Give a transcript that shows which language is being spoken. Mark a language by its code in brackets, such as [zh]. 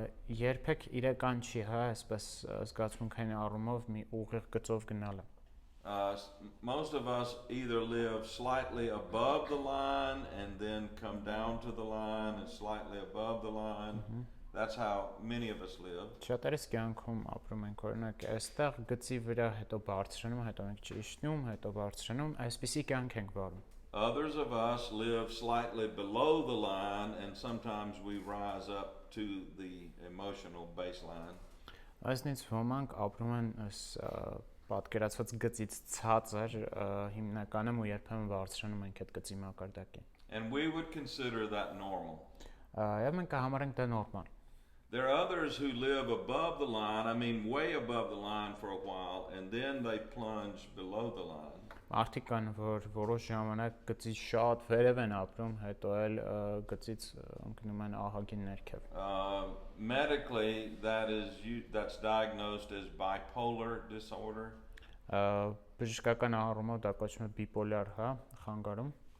[hy] Երբեք իրական չի, հա, այսպես զգացմունքային առումով մի ուղիղ գծով գնալը։ [en] Most of us either live slightly above the line and then come down to the line and slightly above the line. That's how many of us live. [hy] Շատերս կյանքում ապրում ենք, օրինակ, այստեղ գծի վրա հետո բարձրանում, հետո ենք ճիշտնում, հետո բարձրանում, այսպիսի կյանք ենք վարում։ [en] Others of us live slightly below the line and sometimes we rise up to the emotional baseline. [hy] Այսինքն ոմանք ապրում են այս պատկերացված գծից ցածր, հիմնականում ու երբեմն բարձրանում ենք այդ գծի մակարդակին։ [en] And we would consider that normal. [hy] Եվ մենք կհամարենք դա նորմալ։ [en] There are others who live above the line, I mean way above the line for a while, and then they plunge below the line. [hy] Մարդիկ կան, որ որոշ ժամանակ գծից շատ վերև են ապրում, հետո էլ գծից ընկնում են ահագին ներքև։ [en] Medically, that's diagnosed as bipolar disorder. [hy] Բժշկական առումով դա կոչվում է բիպոլար, հա, խանգարում։